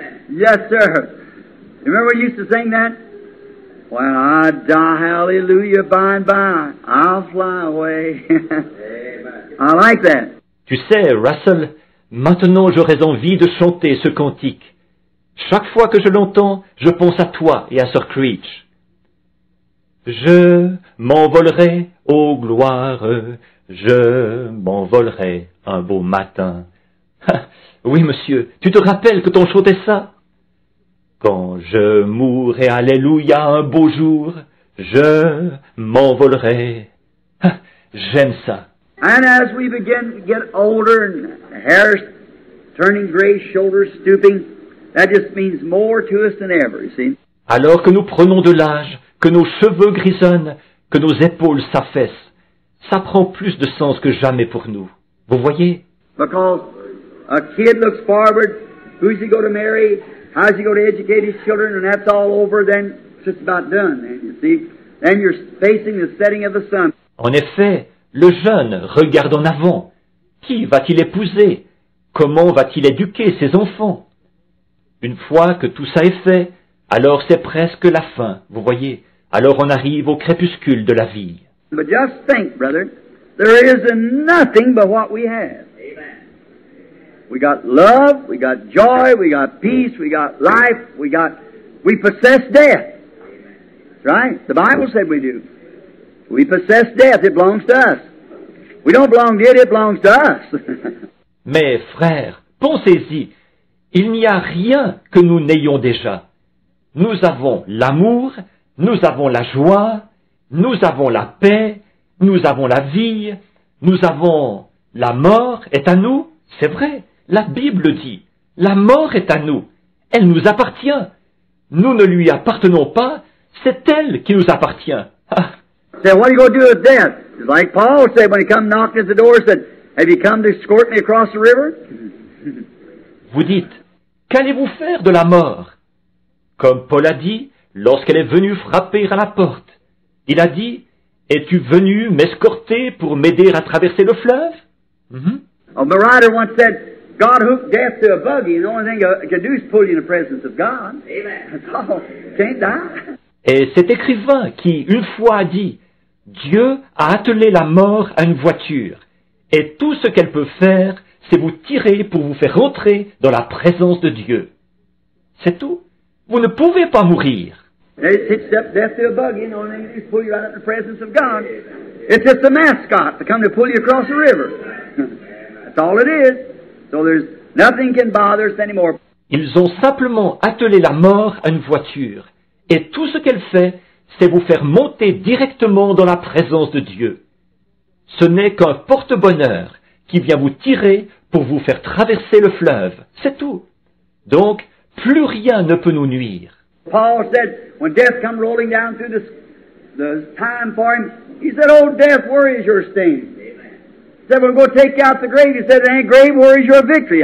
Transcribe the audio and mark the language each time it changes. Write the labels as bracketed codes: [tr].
[en] Yes, sir. Remember we used to sing that? When I die, hallelujah, by and by, I'll fly away. I like that. [fr] Tu sais, Russell, maintenant j'aurais envie de chanter ce cantique. Chaque fois que je l'entends, je pense à toi et à Sir Creech. Je m'envolerai, ô gloire, je m'envolerai un beau matin. Oui, monsieur, tu te rappelles que t'on chantait ça? Quand je mourrai, alléluia, un beau jour, je m'envolerai. J'aime ça. [en] And as we begin to get older and hair's turning gray, shoulders stooping, that just means more to us than ever, you see. [fr] Alors que nous prenons de l'âge, que nos cheveux grisonnent, que nos épaules s'affaissent, ça prend plus de sens que jamais pour nous. Vous voyez? [en] Because a kid looks forward, who's he going to marry, how's he going to educate his children, and that's all over, then it's just about done, then, you see. Then you're facing the setting of the sun. [fr] En effet, le jeune regarde en avant. Qui va-t-il épouser? Comment va-t-il éduquer ses enfants? Une fois que tout ça est fait, alors c'est presque la fin, vous voyez. Alors on arrive au crépuscule de la vie. [en] But just think, brother, there isn't nothing but what we have. Amen. We got love, we got joy, we got peace, we got life, we possess death. That's right. The Bible said we do. We possess death, it belongs to us. We don't belong to it, it belongs to us. [fr] Mais frères, pensez-y, il n'y a rien que nous n'ayons déjà. Nous avons l'amour, nous avons la joie, nous avons la paix, nous avons la vie, nous avons la mort est à nous, c'est vrai, la Bible dit, la mort est à nous, elle nous appartient. Nous ne lui appartenons pas, c'est elle qui nous appartient. Ah. [en] So what are you going to do with death? It's like Paul said when he come knocking at the door, said, have you come to escort me across the river? [fr] Vous dites, qu'allez-vous faire de la mort? Comme Paul a dit, lorsqu'elle est venue frapper à la porte. Il a dit, es-tu venu m'escorter pour m'aider à traverser le fleuve? [en] Oh, my writer once said, God hooked death to a buggy, and the only thing it can do is pull you in the presence of God. Amen. That's all. Can't die. [fr] Et cet écrivain qui, une fois, a dit, Dieu a attelé la mort à une voiture, et tout ce qu'elle peut faire, c'est vous tirer pour vous faire rentrer dans la présence de Dieu. C'est tout. Vous ne pouvez pas mourir. [en] It hitched up death to a buggy, and the only thing it do is pull you right up in the presence of God. It's just a mascot to come to pull you across the river. That's all it is. So there's nothing can bother us anymore. [fr] Ils ont simplement attelé la mort à une voiture, et tout ce qu'elle fait, c'est vous faire monter directement dans la présence de Dieu. Ce n'est qu'un porte-bonheur qui vient vous tirer pour vous faire traverser le fleuve, c'est tout. Donc, plus rien ne peut nous nuire. [en] Paul said, when death come rolling down through the time for him, he said, "Oh, death, where is your sting?" He said, "We're going to take you out the grave." He said, "Hey, grave, where is your victory?